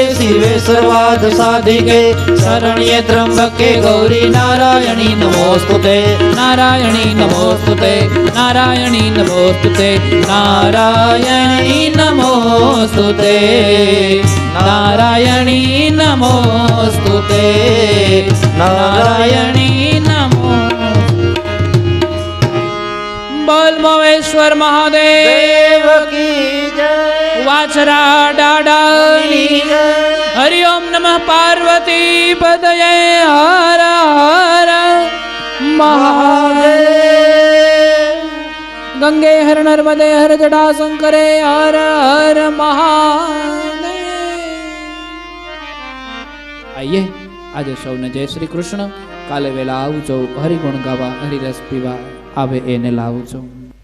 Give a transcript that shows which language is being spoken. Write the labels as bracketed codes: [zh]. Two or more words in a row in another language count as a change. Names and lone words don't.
[sa] शिवे सर्वार्थ साधिके शरण्ये त्र्यंबके गौरी नारायणी नमोस्तुते नारायणी नमोस्तुते नारायणी नमोस्तुते नारायणी नमोस्तुते नारायणी नमोस्तुते नारायणी नमो [hi] बोल मोवेश्वर महादेव की जय वाचरा डाडानी हरि ओम नमः पार्वती पतये हर हर महादेव गंगे हर नर्मदे हर जटा शंकरे हर हर महादेव। आइए आज सौने जय श्री कृष्ण. [gu] કાલે વેલા આવજો હરિગુણ ગાવા હરિરસ પીવા આવે એને લાવજો.